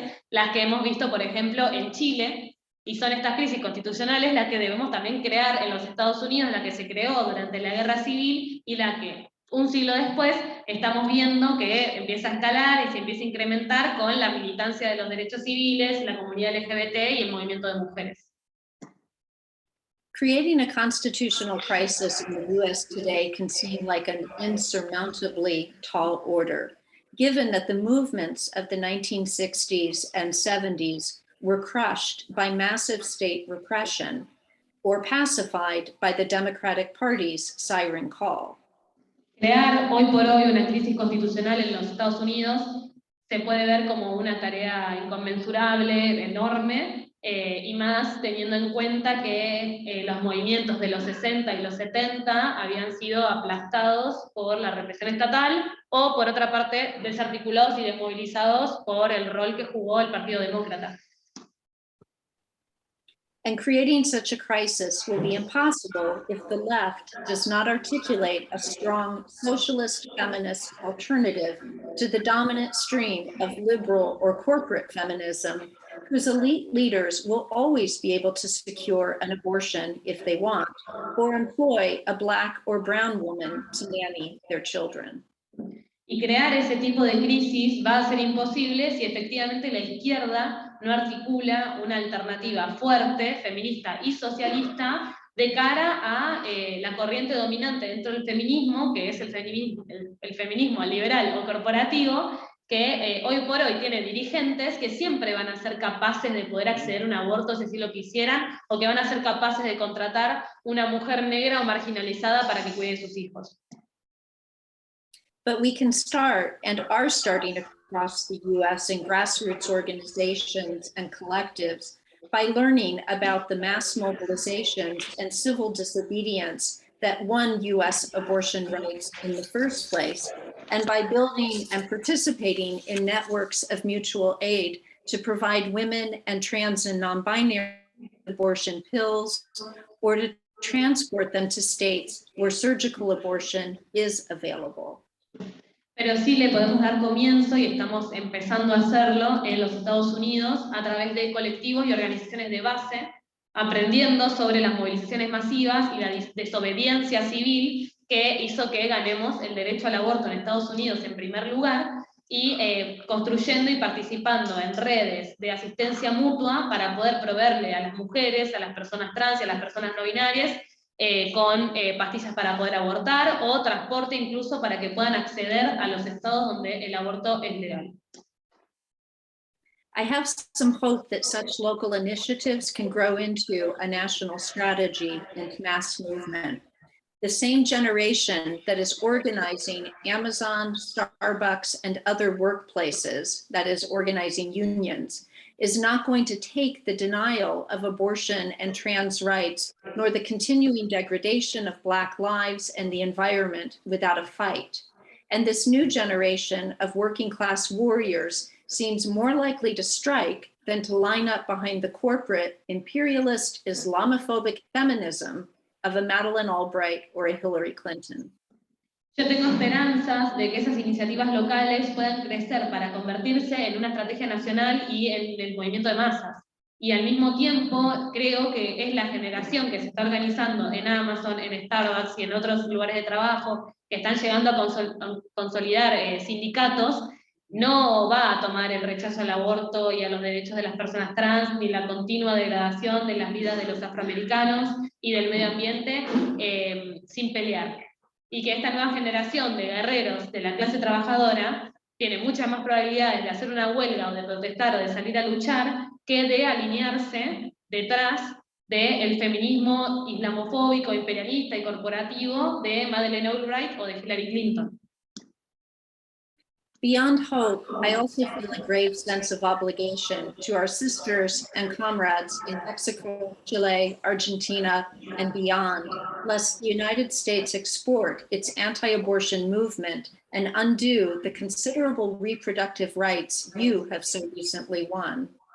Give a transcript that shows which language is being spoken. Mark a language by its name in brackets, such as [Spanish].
[Spanish] las que hemos visto, por ejemplo, en Chile, y son estas crisis constitucionales las que debemos también crear en los Estados Unidos, la que se creó durante la Guerra Civil y la que un siglo después estamos viendo que empieza a escalar y se empieza a incrementar con la militancia de los derechos civiles, la comunidad LGBT y el movimiento de mujeres. [English] Creating a constitutional crisis in the US today can seem like an insurmountably tall order, given that the movements of the 1960s and 70s were crushed by massive state repression or pacified by the Democratic Party's siren call. [Spanish] Crear hoy por hoy una crisis constitucional en los Estados Unidos se puede ver como una tarea inconmensurable, enorme, y más teniendo en cuenta que los movimientos de los 60 y los 70 habían sido aplastados por la represión estatal o, por otra parte, desarticulados y desmovilizados por el rol que jugó el Partido Demócrata. [English] And creating such a crisis will be impossible if the left does not articulate a strong socialist feminist alternative to the dominant stream of liberal or corporate feminism, whose elite leaders will always be able to secure an abortion if they want, or employ a Black or brown woman to nanny their children. [Spanish] Y crear ese tipo de crisis va a ser imposible si efectivamente la izquierda no articula una alternativa fuerte, feminista y socialista de cara a la corriente dominante dentro del feminismo, que es el feminismo liberal o corporativo, que hoy por hoy tiene dirigentes que siempre van a ser capaces de poder acceder a un aborto si así lo quisieran, o que van a ser capaces de contratar una mujer negra o marginalizada para que cuide de sus hijos. [English] But we can start and are starting across the US in grassroots organizations and collectives by learning about the mass mobilizations and civil disobedience that won US abortion rights in the first place, and by building and participating in networks of mutual aid to provide women and trans and non-binary abortion pills, or to transport them to states where surgical abortion is available. [Spanish] Pero sí le podemos dar comienzo, y estamos empezando a hacerlo en los Estados Unidos a través de colectivos y organizaciones de base, aprendiendo sobre las movilizaciones masivas y la desobediencia civil que hizo que ganemos el derecho al aborto en Estados Unidos en primer lugar, y construyendo y participando en redes de asistencia mutua para poder proveerle a las mujeres, a las personas trans y a las personas no binarias con pastillas para poder abortar, o transporte incluso para que puedan acceder a los estados donde el aborto es legal. [English] I have some hope that such local initiatives can grow into a national strategy and mass movement. The same generation that is organizing Amazon, Starbucks, and other workplaces, that is organizing unions, is not going to take the denial of abortion and trans rights, nor the continuing degradation of Black lives and the environment without a fight. And this new generation of working class warriors seems more likely to strike than to line up behind the corporate, imperialist, Islamophobic feminism of a Madeleine Albright or a Hillary Clinton. [Spanish] Yo tengo esperanzas de que esas iniciativas locales puedan crecer para convertirse en una estrategia nacional y en el movimiento de masas. Y al mismo tiempo creo que es la generación que se está organizando en Amazon, en Starbucks y en otros lugares de trabajo, que están llegando a consolidar sindicatos, no va a tomar el rechazo al aborto y a los derechos de las personas trans, ni la continua degradación de las vidas de los afroamericanos y del medio ambiente sin pelear. Y que esta nueva generación de guerreros de la clase trabajadora tiene muchas más probabilidades de hacer una huelga o de protestar o de salir a luchar que de alinearse detrás del feminismo islamofóbico, imperialista y corporativo de Madeleine Albright o de Hillary Clinton. [English] Beyond hope, I also feel a grave sense of obligation to our sisters and comrades in Mexico, Chile, Argentina, and beyond, lest the United States export its anti-abortion movement and undo the considerable reproductive rights you have so recently won.